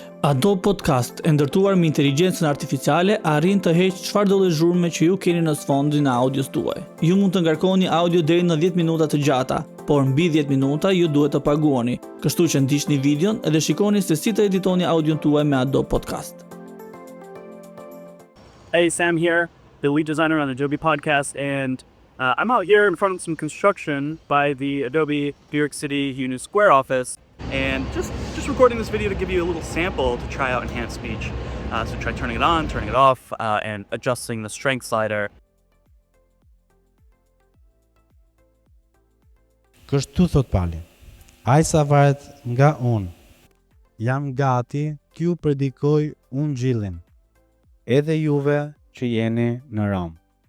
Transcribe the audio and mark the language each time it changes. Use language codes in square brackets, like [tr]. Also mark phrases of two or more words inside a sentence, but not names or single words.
[sq] Adobe Podcast, e ndërtuar me inteligjencën artificiale, arrin të heqë çfarëdo lloj zhurmë që ju keni në sfondin e audios tuaj. Ju mund të ngarkoni audio deri në 10 minuta të gjata, por mbi 10 minuta ju duhet të paguani. Kështu që ndiqni videon dhe shikoni se si të editoni audion tuaj me Adobe Podcast. [en] Hey, Sam here, the lead designer on Adobe Podcast, and I'm out here in front of some construction by the Adobe New York City Union Square office, and just recording this video to give you a little sample to try out enhanced speech. So try turning it on, turning it off, and adjusting the strength slider. [sq] Kështu thot Pali, ai sa varet nga unë, jam gati t'ju predikoj unë gjillin, edhe juve që jeni në Rom.